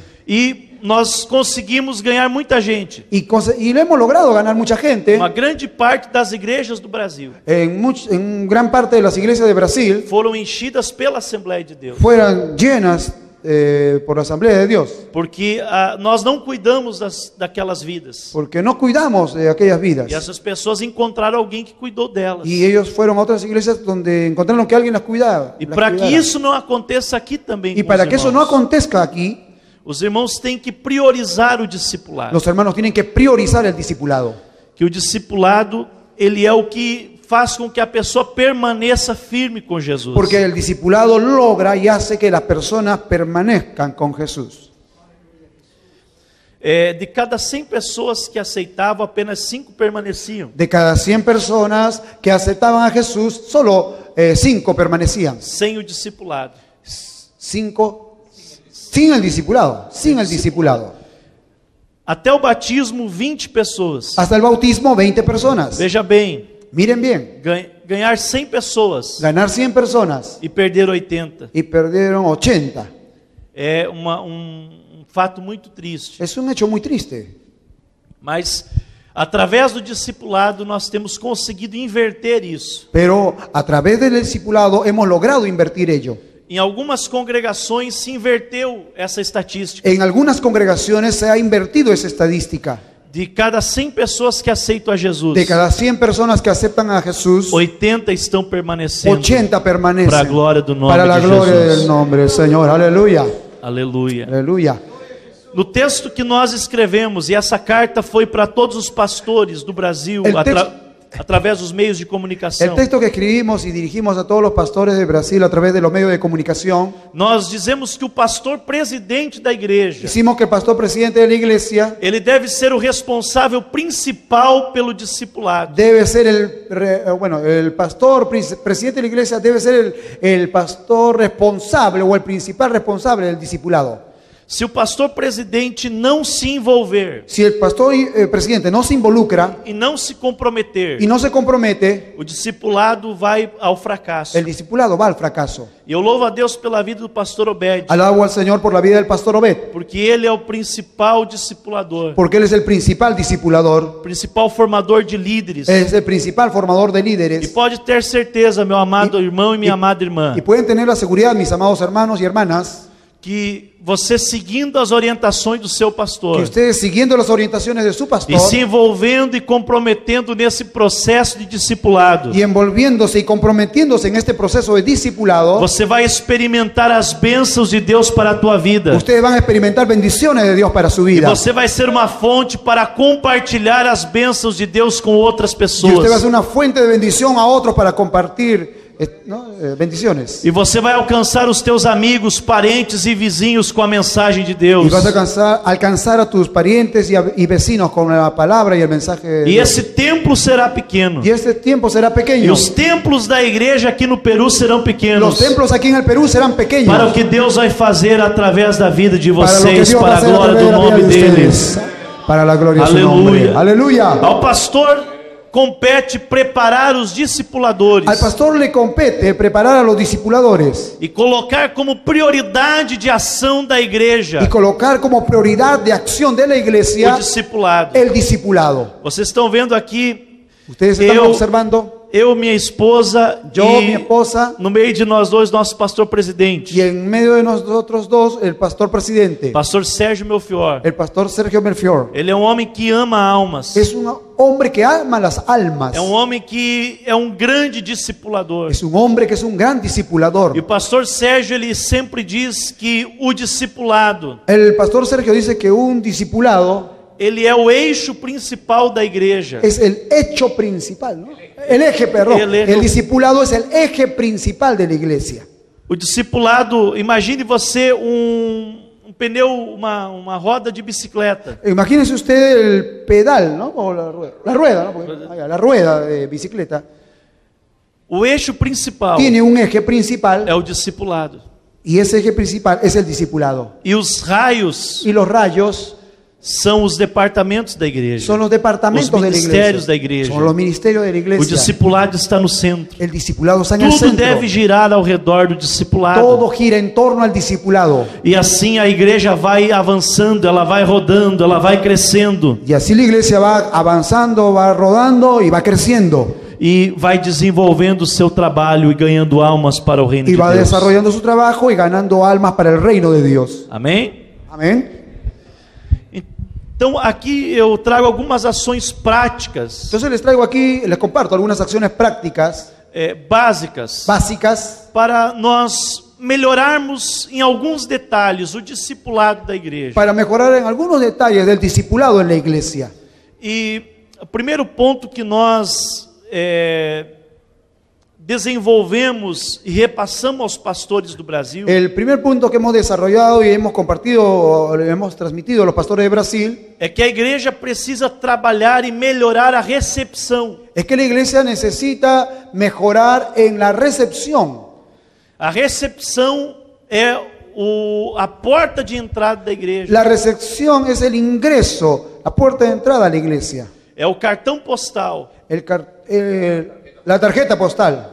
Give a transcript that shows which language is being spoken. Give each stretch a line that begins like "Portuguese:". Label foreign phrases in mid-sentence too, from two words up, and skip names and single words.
Portuguese: E nós conseguimos ganhar muita gente.
Spanish: Y lo hemos logrado ganar mucha gente.
Portuguese: Uma grande parte das igrejas do Brasil
Spanish: En gran parte de las iglesias de Brasil
Portuguese: foram enchidas pela Assembleia de Deus.
Spanish: fueran llenas por la Asamblea de Dios,
Portuguese: Porque nós não cuidamos daquelas vidas.
Spanish: porque no cuidamos de aquellas vidas.
Portuguese: E essas pessoas encontraram alguém que cuidou delas.
Spanish: Y ellos fueron a otras iglesias donde encontraron que alguien las cuidaba.
Portuguese: E
Spanish: las para que cuidara.
Portuguese: isso não aconteça aqui também
Spanish: Y
Portuguese: com
Spanish: para
Portuguese: os
Spanish: que eso no
Portuguese: irmãos,
Spanish: acontezca aquí,
Portuguese: os irmãos têm que priorizar o discipulado.
Spanish: los hermanos tienen que priorizar el discipulado.
Portuguese: Que o discipulado, ele é o que faz com que a pessoa permaneça firme com Jesus.
Spanish: Porque el discipulado logra y hace que las personas permanezcan con Jesús.
Portuguese: De cada 100 pessoas que aceitavam, apenas 5 permaneciam.
Spanish: De cada 100 personas que aceptaban a Jesús, solo 5 permanecían.
Portuguese: Sem o discipulado.
Spanish: 5 sin el discipulado, sin el discipulado.
Portuguese: Até o batismo, 20 pessoas.
Spanish: Hasta el bautismo, 20 personas.
Portuguese: Veja bem,
Spanish: Miren bien,
Portuguese: ganhar 100 pessoas
Spanish: ganar 100 personas
Portuguese: e perder 80
Spanish: y perdieron 80.
Portuguese: é um fato muito triste.
Spanish: Es un hecho muy triste.
Portuguese: Mas, através do discipulado, nós temos conseguido inverter isso.
Spanish: Pero a través del discipulado hemos logrado invertir ello.
Portuguese: Em algumas congregações se inverteu essa estatística.
Spanish: En algunas congregaciones se ha invertido esa estadística.
Portuguese: De cada 100 pessoas que aceitam a Jesus,
Spanish: De cada 100 personas que aceptan a Jesús,
Portuguese: 80 estão permanecendo
Spanish: 80 permanecen
Portuguese: para a glória do nome
Spanish: para la de gloria
Portuguese: Jesus.
Spanish: del nombre del Señor. Aleluya.
Portuguese: Aleluia.
Spanish: Aleluya.
Portuguese: No texto que nós escrevemos, e essa carta foi para todos os pastores do Brasil,
Spanish: El texto-
Portuguese: através dos meios de comunicação.
Spanish: El texto que escribimos y dirigimos a todos los pastores de Brasil a través de los medios de comunicación,
Portuguese: Nós dizemos que o pastor presidente da igreja,
Spanish: hicimos que el pastor presidente de la iglesia
Portuguese: ele deve ser o responsável principal pelo discipulado.
Spanish: debe ser el pastor presidente de la iglesia debe ser el pastor responsable o el principal responsable del discipulado.
Portuguese: Se o pastor presidente não se envolver
Spanish: Si el pastor presidente no se involucra
Portuguese: e não se comprometer,
Spanish: y no se compromete,
Portuguese: o discipulado vai ao fracasso.
Spanish: el discipulado va al fracaso.
Portuguese: E eu louvo a Deus pela vida do pastor Obed,
Spanish: Alabo al Señor por la vida del pastor Obed,
Portuguese: porque ele é o principal discipulador,
Spanish: porque él es el principal discipulador,
Portuguese: principal formador de líderes.
Spanish: es el principal formador de
Portuguese: E
Spanish: líderes.
Portuguese: pode ter certeza, meu amado irmão e minha amada irmã,
Spanish: Y pueden tener la seguridad, mis amados hermanos y hermanas,
Portuguese: que você seguindo as orientações do seu
Spanish: que pastor ustedes siguiendo las orientaciones de su
Portuguese: e pastor se envolvendo e comprometendo nesse processo de discipulado,
Spanish: y envolviéndose y comprometiéndose en este proceso de discipulado,
Portuguese: você vai experimentar as bênçãos de Deus para a tua vida.
Spanish: ustedes van a experimentar bendiciones de Dios para su
Portuguese: E
Spanish: vida.
Portuguese: você vai ser uma fonte para compartilhar as bênçãos de Deus com outras
Spanish: Y usted va a
Portuguese: pessoas.
Spanish: ser una fuente de bendición a otros para compartir bendiciones.
Portuguese: E você vai alcançar os teus amigos, parentes e vizinhos com a mensagem de
Spanish: Y
Portuguese: Deus.
Spanish: vas a alcanzar a tus parientes y vecinos con la palabra y el mensaje de
Portuguese: E
Spanish: Dios.
Portuguese: esse templo será pequeno.
Spanish: Y este tiempo será
Portuguese: E
Spanish: pequeño.
Portuguese: os templos da igreja aqui no Peru serão
Spanish: Los
Portuguese: pequenos.
Spanish: templos aquí en el Perú serán pequeños.
Portuguese: Para o que Deus vai fazer através da vida de
Spanish: Para lo que
Portuguese: vocês,
Spanish: Dios va a para a hacer a glória través
Portuguese: do
Spanish: de la vida
Portuguese: nome
Spanish: de
Portuguese: deles.
Spanish: ustedes. Para la gloria de su Aleluya. nombre. Aleluya.
Portuguese: Ao pastor compete preparar os discipuladores
Spanish: Al pastor le compete preparar a los discipuladores
Portuguese: e colocar como prioridade de ação da igreja
Spanish: y colocar como prioridad de acción de la
Portuguese: o
Spanish: iglesia
Portuguese: discipulado.
Spanish: el discipulado.
Portuguese: Vocês estão vendo aqui,
Spanish: Ustedes están
Portuguese: Eu-
Spanish: observando,
Portuguese: eu, minha esposa
Spanish: yo, mi
Portuguese: e
Spanish: esposa,
Portuguese: no meio de nós dois, nosso pastor presidente,
Spanish: y en medio de nosotros dos, el pastor presidente,
Portuguese: pastor Sérgio Melfior.
Spanish: el pastor Sergio Melfior.
Portuguese: Ele é um homem que ama almas.
Spanish: Es un hombre que ama las almas.
Portuguese: É um homem que é um grande discipulador.
Spanish: Es un hombre que es un gran
Portuguese: E o
Spanish: discipulador.
Portuguese: pastor Sérgio, ele sempre diz que o discipulado,
Spanish: El pastor Sergio dice que un discipulado
Portuguese: ele é o eixo principal da igreja.
Spanish: es el hecho principal, ¿no? El eje, perdón. El eje. El discipulado es el eje principal de la iglesia.
Portuguese: O discipulado, imagine você um pneu, uma roda de bicicleta.
Spanish: Imagínese usted el pedal, ¿no? O la rueda, ¿no? Porque, la rueda de bicicleta
Portuguese: O eixo principal
Spanish: tiene un eje principal
Portuguese: é o discipulado.
Spanish: y ese eje principal es el discipulado.
Portuguese: E os raios
Spanish: Y los rayos
Portuguese: são os departamentos da igreja.
Spanish: Son los departamentos
Portuguese: Os
Spanish: de la
Portuguese: ministérios
Spanish: iglesia.
Portuguese: da igreja.
Spanish: Son los ministerios de la
Portuguese: O
Spanish: iglesia.
Portuguese: discipulado está no centro.
Spanish: El discipulado está en el
Portuguese: Tudo
Spanish: centro.
Portuguese: deve girar ao redor do discipulado.
Spanish: Todo gira en torno al discipulado.
Portuguese: E assim a igreja vai avançando, ela vai rodando, ela vai crescendo
Spanish: Y así la iglesia va avanzando, va rodando y va creciendo.
Portuguese: e vai desenvolvendo o seu trabalho e ganhando almas para o reino
Spanish: Y de va
Portuguese: Deus.
Spanish: desarrollando su trabajo y ganando almas para el reino de Dios.
Portuguese: Amém?
Spanish: Amén.
Portuguese: Então aqui eu trago algumas ações práticas,
Spanish: Entonces les traigo aquí, les comparto algunas acciones prácticas,
Portuguese: básicas,
Spanish: básicas,
Portuguese: para nós melhorarmos em alguns detalhes o discipulado da igreja.
Spanish: para mejorar en algunos detalles del discipulado en la iglesia.
Portuguese: E o primeiro ponto que nós desenvolvemos e repassamos aos pastores do Brasil
Spanish: El primer punto que hemos desarrollado y hemos compartido, hemos transmitido a los pastores de Brasil,
Portuguese: é que a igreja precisa trabalhar e melhorar a recepção.
Spanish: es que la iglesia necesita mejorar en la recepción.
Portuguese: A recepção é a porta de entrada da igreja.
Spanish: La recepción es el ingreso, la puerta de entrada a la iglesia.
Portuguese: É o cartão postal
Spanish: La tarjeta postal